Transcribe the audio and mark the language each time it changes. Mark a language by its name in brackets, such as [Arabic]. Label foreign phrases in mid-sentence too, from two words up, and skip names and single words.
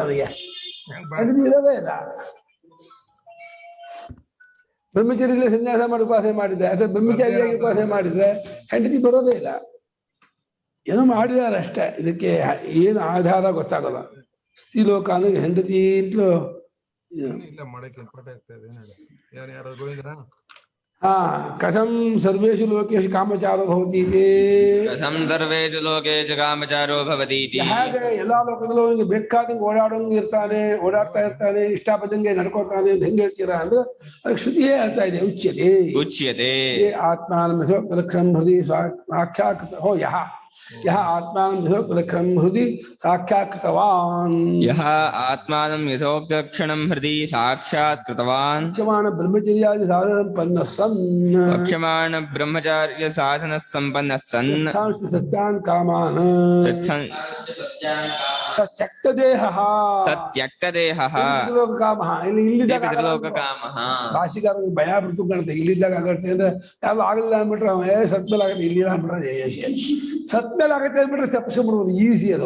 [Kannada] ಅವನಿಗೆ ಹೆಂಡತಿ ಇರೋದೇ ಇಲ್ಲ. ಬ್ರಹ್ಮಚಾರಿಯಲ್ಲಿ ಸನ್ಯಾಸ ಮಾಡಿ ಉಪಾಸನೆ ಮಾಡಿದ್ರೆ ಅಥವಾ ಬ್ರಹ್ಮಚಾರಿಯಾಗಿ ಉಪಾಸನೆ ಮಾಡಿದ್ರೆ ಹೆಂಡತಿ ಬರೋದೇ ಇಲ್ಲ. ಏನೋ ಮಾಡಿದಾರೆ ಅಷ್ಟೇ. ಇದಕ್ಕೆ ಏನು ಆಧಾರ ಗೊತ್ತಾಗಲ್ಲ. ಸ್ತ್ರೀಲೋಕ ಅನ್ನೋದು ಹೆಂಡತಿ ಅಂತಲೂ [Sanskrit] ಕಥಂ ಸರ್ವೇಷು ಲೋಕೇಶು ಕಾಮಚಾರೋ ಭವತಿ ಕಥಂ ಸರ್ವೇಷು ಲೋಕೇಶು ಕಾಮಚಾರೋ ಭವತಿ. [Kannada] ಹಾಗೆ ಎಲ್ಲಾ ಲೋಕದಲ್ಲೂ ಅವನಿಗೆ ಬೇಕಾದಂಗೆ ಓಡಾಡ್ತಾ ಇರ್ತಾನೆ, ಇಷ್ಟ ಬಂದಂಗೆ ನಡ್ಕೊಳ್ತಾನೆ ಅಂತ ಹೆಂಗೆ ಹೇಳ್ತೀರಾ ಅಂದ್ರೆ ಅದಕ್ಕೆ ಶ್ರುತಿಯೇ ಹೇಳ್ತಾ ಇದೆ. [Sanskrit] ಉಚ್ಯತೆ ಆತ್ಮಾನಂ ಲಕ್ಷಣಂ ಹೃದಯ ಸಾಕ್ಷಾತ್ ಯಹ ಆತ್ಮಾನಂ ಯಥೋಕ್ತಲಕ್ಷಣಂ ಹೃದಯ ಸಾಕ್ಷಾತ್ಕೃತವಾನ್ ಯಥೋಕ್ತಲಕ್ಷಣಂ ಹೃದಯ ಸಾಕ್ಷಾತ್ಕೃತವಾನ್ ಬ್ರಹ್ಮಚರ್ಯಾದಿ ಸಾಧನ ಸಂಪನ್ನ ಸನ್ ಬ್ರಹ್ಮಚಾರ್ಯ ಸಾಧನ ಸಂಪನ್ನ ಸನ್ ಸತ್ಯಾನ್ ಕಾಮಾನ್ ಸತ್ಯಕ್ತದೇಹ ಕಾಮ ಪಿತೃಲೋಕ ಕಾಮಃ. [Kannada] ಭಾಷಿಗಾರರಿಗೆ ಭಯ ಬಿಡ್ತು ಕಾಣುತ್ತೆ. ಇಲ್ಲಿದ್ದಾಗ ಆಗತ್ತೆ ಅಂದ್ರೆ ಯಾವ್ದು ಆಗಲಿಲ್ಲ ಅಂದ್ಬಿಟ್ರೆ ಸತ್ಮೇಲೆ ಆಗತ್ತೆ, ಇಲ್ಲಿಲ್ಲ ಅಂದ್ಬಿಟ್ರೆ ಸತ್ಮೇಲೆ ಆಗತ್ತೆ ಅಂದ್ಬಿಟ್ರೆ ತಪ್ಪಿಸ್ಕೊಂಡ್ಬಿಡ್ಬೋದು, ಈಸಿ ಅದು.